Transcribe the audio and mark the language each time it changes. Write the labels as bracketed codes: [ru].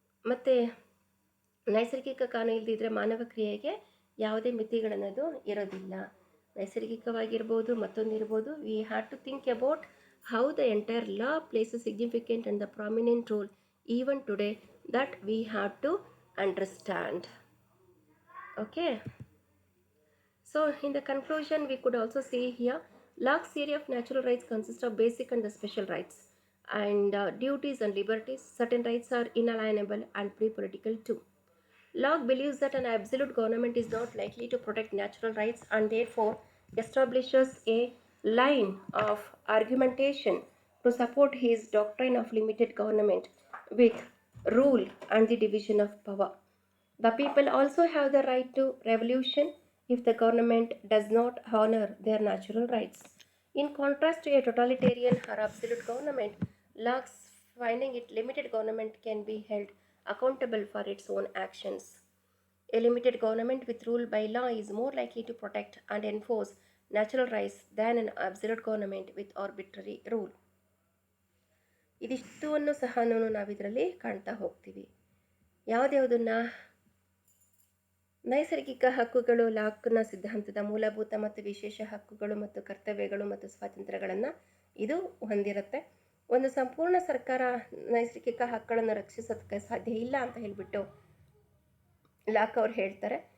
[kn] ಮತ್ತು ನೈಸರ್ಗಿಕ ಕಾನೂನು ಇಲ್ಲದಿದ್ದರೆ ಮಾನವ ಕ್ರಿಯೆಗೆ ಯಾವುದೇ ಮಿತಿಗಳನ್ನೋದು ಇರೋದಿಲ್ಲ. ನೈಸರ್ಗಿಕವಾಗಿರ್ಬೋದು, ಮತ್ತೊಂದಿರ್ಬೋದು. [en] We have to think about how the entire law place a significant and the prominent role even today that we have to understand. Okay, so in the conclusion we could also see here, Locke's theory of natural rights consists of basic and the special rights and duties and liberties. Certain rights are inalienable and pre-political too. Locke believes that an absolute government is not likely to protect natural rights and therefore establishes a line of argumentation to support his doctrine of limited government with rule and the division of power. The people also have the right to revolution if the government does not honor their natural rights. In contrast to a totalitarian or absolute government, Locke's finding it limited government can be held accountable for its own actions. A limited government with rule by law is more likely to protect and enforce natural rights than an absolute government with arbitrary rule. [kn] ಇದಿಷ್ಟನ್ನು ಸಹ ನಾವಿದರಲ್ಲಿ ಕಾಣ್ತಾ ಹೋಗ್ತೀವಿ. ಯಾವುದ್ಯಾವುದನ್ನು ನೈಸರ್ಗಿಕ ಹಕ್ಕುಗಳು ಲಾಕ್ನ ಸಿದ್ಧಾಂತದ ಮೂಲಭೂತ ಮತ್ತು ವಿಶೇಷ ಹಕ್ಕುಗಳು ಮತ್ತು ಕರ್ತವ್ಯಗಳು ಮತ್ತು ಸ್ವಾತಂತ್ರ್ಯಗಳನ್ನು ಇದು ಹೊಂದಿರುತ್ತೆ. ಒಂದು ಸಂಪೂರ್ಣ ಸರ್ಕಾರ ನೈಸರ್ಗಿಕ ಹಕ್ಕುಗಳನ್ನು ರಕ್ಷಿಸೋದಕ್ಕೆ ಸಾಧ್ಯ ಇಲ್ಲ ಅಂತ ಹೇಳಿಬಿಟ್ಟು ಲಾಕ್ ಅವರು ಹೇಳ್ತಾರೆ.